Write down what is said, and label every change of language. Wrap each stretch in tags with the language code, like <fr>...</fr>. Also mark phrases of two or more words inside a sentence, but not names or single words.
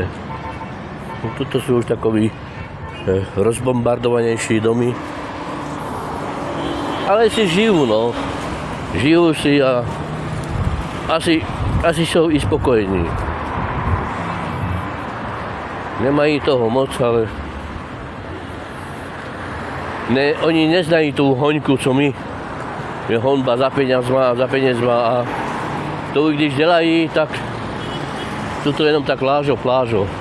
<cs>No, toto sú už takový rozbombardovanejší domy. Ale si žijú, no. Žijú si a asi sú i spokojní. Nemají toho moc, ale oni neznají tú hoňku, co my. Je honba za penězma a to když dělají, tak sú to jenom tak plážo.</cs>